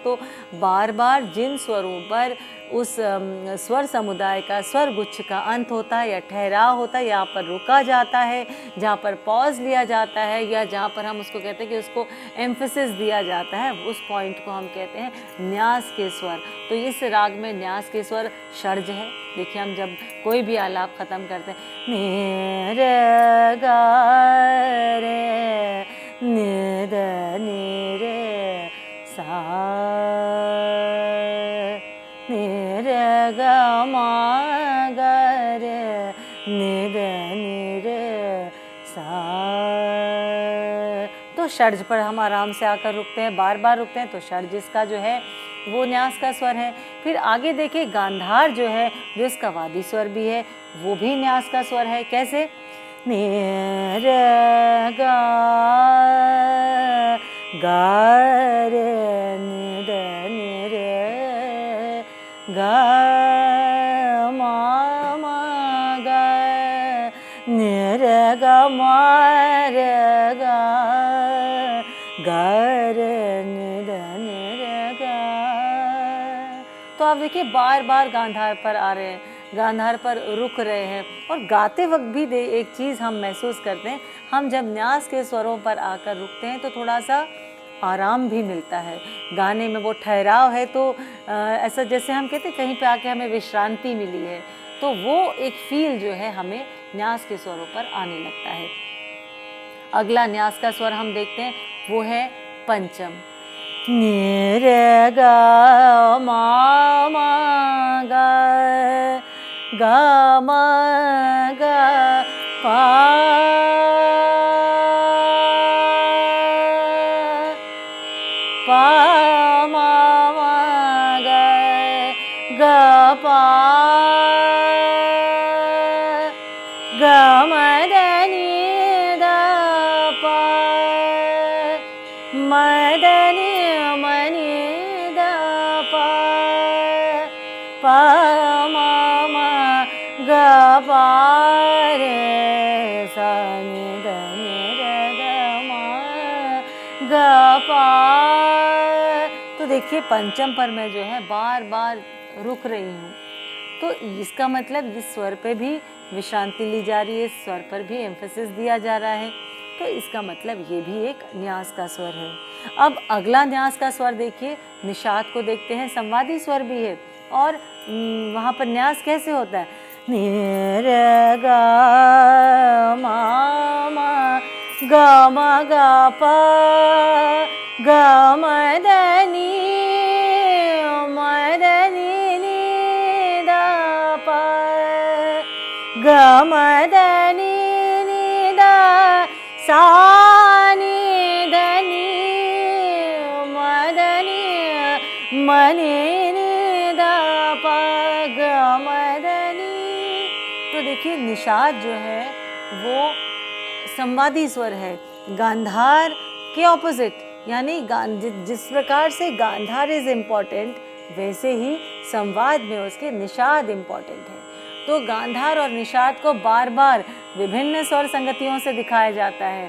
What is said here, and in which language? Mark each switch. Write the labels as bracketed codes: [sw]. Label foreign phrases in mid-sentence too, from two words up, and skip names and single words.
[hi] तो बार बार जिन स्वरों पर उस स्वर समुदाय का, स्वर गुच्छ का अंत होता है या ठहराव होता है, यहाँ पर रुका जाता है, जहाँ पर पॉज लिया जाता है, या जहाँ पर हम उसको कहते हैं कि उसको एम्फेसिस दिया जाता है, उस पॉइंट को हम कहते हैं न्यास के स्वर। तो इस राग में न्यास के स्वर षड्ज है। देखिए, हम जब कोई भी आलाप ख़त्म करते हैं, नी रे गा रे नी द नी रे सा नी रे गा मा ग रे नी द नी रे सा। तो षड्ज पर हम आराम से आकर रुकते हैं, बार बार रुकते हैं, तो षड्ज इसका जो है वो न्यास का स्वर है। फिर आगे देखिए गांधार जो है, जो इसका वादी स्वर भी है, वो भी न्यास का स्वर है। कैसे? नि रे गा गा रे नि द नि रे गा मा मा गा नि रे गा मा रे गा गा रे नि द नि रे गा। तो आप देखिए बार बार गांधार पर आ रहे हैं, गांधार पर रुक रहे हैं, और गाते वक्त भी एक चीज़ हम महसूस करते हैं, हम जब न्यास के स्वरों पर आकर रुकते हैं तो थोड़ा सा आराम भी मिलता है। गाने में वो ठहराव है, तो ऐसा जैसे हम कहते हैं कहीं पे आके हमें विश्रांति मिली है, तो वो एक फील जो है हमें न्यास के स्वरों पर आने लगता है। अगला न्यास का स्वर हम देखते हैं, वो है पंचम। नि रे गा मा मा गा मा गा पा पा मा मा गा पा गा म द नि द पा म द नि म नि द पा पा मा मा गा पा रे सा नि द नि रे ग मा गा पा। तो देखिए पंचम पर मैं जो है बार बार रुक रही हूँ, तो इसका मतलब इस स्वर पे भी विश्रांति ली जा रही है, इस स्वर पर भी एम्फेसिस दिया जा रहा है, तो इसका मतलब ये भी एक न्यास का स्वर है। अब अगला न्यास का स्वर देखिए, निषाद को देखते हैं, संवादी स्वर भी है, और वहाँ पर न्यास कैसे होता है? नि रे गा मा मा गा पा गा म द नि म द नि नि द पा गा म द नि द सा नि द नि म द नि म नि द पा गा म द नि। तो देखिए निषाद जो है वो संवादी स्वर है, गांधार के ऑपोजिट, यानी जिस प्रकार से गांधार [en] is important, [hi] वैसे ही संवाद में उसके निषाद इम्पॉर्टेंट है। तो गांधार और निषाद को बार बार विभिन्न स्वर संगतियों से दिखाया जाता है।